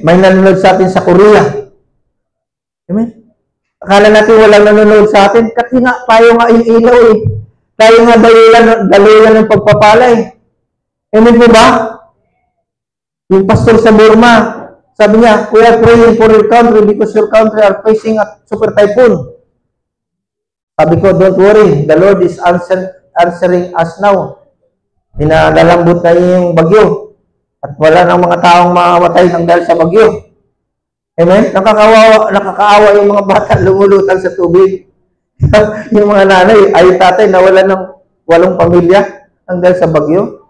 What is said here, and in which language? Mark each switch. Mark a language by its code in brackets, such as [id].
[tl] May nanonood sa atin sa Korea. Amen? Akala natin walang nanonood sa atin. Kasi nga, tayo nga ilaw eh. Tayo nga daluyan ng pagpapalay. Amen po ba? Yung pastor sa Burma, sabi niya, [en] we are praying for your country because your country are facing a super typhoon. [tl] Sabi ko, [en] don't worry, the Lord is answering us now. [tl] Pinagalambot na yung bagyo. At wala nang mga taong mamamatay ng dahil sa bagyo. Amen? Nakakaawa yung mga bata lumulutang sa tubig. Yung mga nanay, ay tatay, nawala ng 8 pamilya ng dahil sa bagyo.